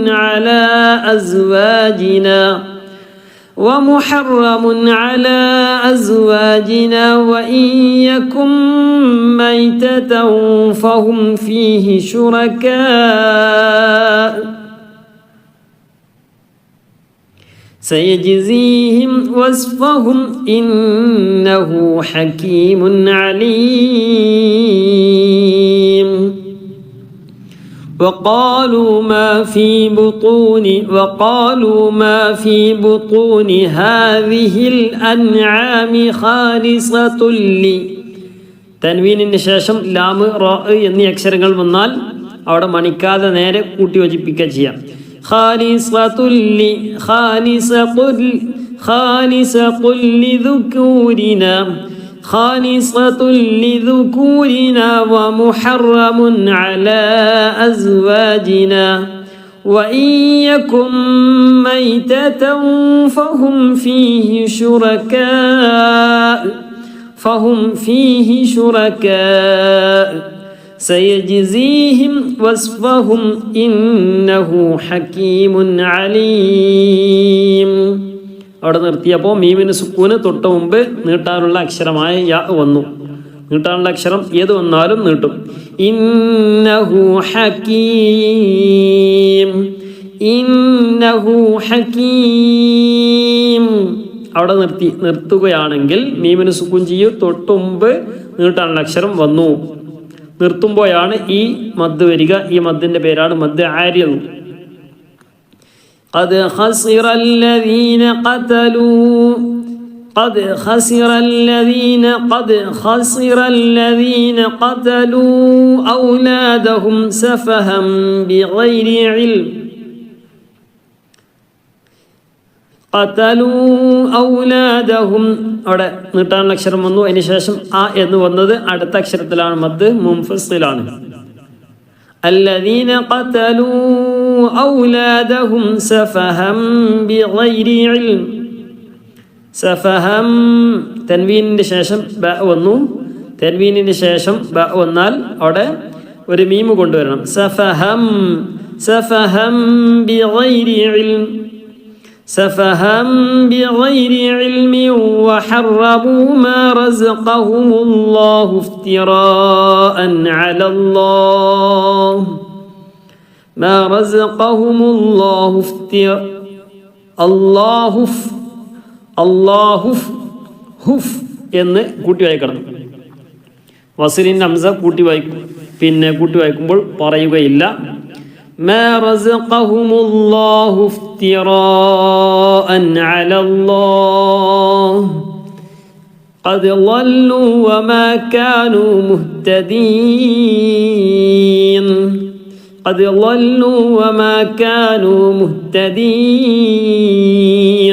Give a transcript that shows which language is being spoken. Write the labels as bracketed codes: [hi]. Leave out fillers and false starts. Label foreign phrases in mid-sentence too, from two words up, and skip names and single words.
[ar] على أزواجنا وإن يكن ميتة فهم فيه شركاء سيجزيهم وصفهم إنه حكيم عليم. وقالوا ما في بطون هذه الأنعام خالصة لي. [ml] തൻവീനിന് ശേഷം ലാമ് റാ എന്നീ അക്ഷരങ്ങൾ വന്നാൽ അവിടെ മണിക്കാതെ നേരെ കൂട്ടി യോജിപ്പിക്കുക ചെയ്യാം. [ar] خالصة لذكورنا ومحرم على أزواجنا وإن يكن ميتة فهم فيه شركاء سيجزيهم وصفهم إنه حكيم عليم. [ml] അവിടെ നിർത്തിയപ്പോൾ മീമിന് സുക്കൂന് തൊട്ട് മുമ്പ് നീട്ടാനുള്ള അക്ഷരമായ യാ വന്നു. നീട്ടാനുള്ള അക്ഷരം ഏത് വന്നാലും നീട്ടും. [ar] إنه حكيم [ml] അവിടെ നിർത്തുകയാണെങ്കിൽ മീമിന് സുക്കൂൻ ചെയ്യും. തൊട്ട് മുമ്പ് നീട്ടാനുള്ള അക്ഷരം വന്നു. നിർത്തുമ്പോഴാണ് ഈ മദ് വരിക. ഈ മദ്ദിന്റെ പേരാണ് [ar] مد عارض. قد خسر الذين قتلوا أولادهم سفها بغير علم. [ml] അവിടെ നീട്ടാനുള്ള അക്ഷരം വന്നു. അതിന് ശേഷം ആ എന്ന് വന്നത് അടുത്ത അക്ഷരത്തിലാണ്. [ar] مد منفصل. الذين قتلوا أولادهم سفها بغير علم. [ml] സഫഹം തൻവീനിന്റെ ശേഷം ബ വന്നു. തൻവീനിന്റെ ശേഷം ബ വന്നാൽ അവിടെ ഒരു മീമ് കൊണ്ടുവരണം. [ar] سفها بغير علم. سفها بغير علم وحرموا ما رزقهم الله افتراء على الله ما رزقهم الله [ml] എന്ന് കൂട്ടി വായിക്കണം. വസിലിൻ ഹംസ കൂട്ടി വായിക്കും. പിന്നെ കൂട്ടി വായിക്കുമ്പോൾ പറയുകയില്ല. [ar] ما رزقهم الله افتراء على الله قد ضلوا وما كانوا مهتدين. قد ضلوا وما كانوا مهتدين.